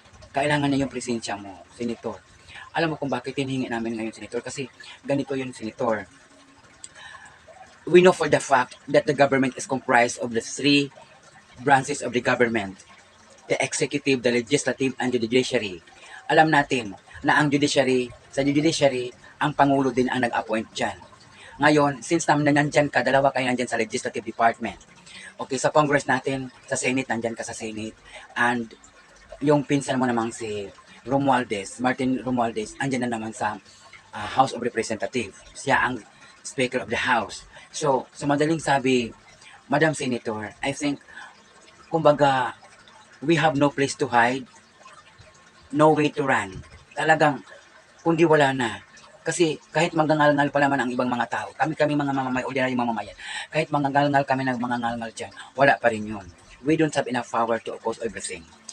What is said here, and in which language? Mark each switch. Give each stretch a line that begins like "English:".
Filipino: Kailangan na yung presensya mo, Senator. Alam mo kung bakit hinihingi namin ngayon, Senator? Kasi ganito yun, Senator.
English: We know for the fact that the government is comprised of the three branches of the government. The executive, the legislative, and the judiciary.
Filipino: Alam natin na ang judiciary, sa judiciary, ang Pangulo din ang nag-appoint dyan. Ngayon, since nandyan ka, dalawa kayo nandyan sa legislative department. Okay, sa Congress natin, sa Senate, nandyan ka sa Senate.
English: And yung pinsan mo
Filipino: namang si Martin Romualdez, andyan na naman sa House of Representatives. Siya ang
English: Speaker of the House. So,
Filipino: sa madaling sabi,
English: Madam Senator, I think, kumbaga, we have no place to hide, no way to run.
Filipino: Talagang, kundi wala na. Kasi kahit manggangal-ngal pa naman ang ibang mga tao, kami mga ordinary mamamayan, kahit manggangal-ngal kami ng mga ngal-ngal dyan, wala pa rin yun.
English: We don't have enough power to oppose everything.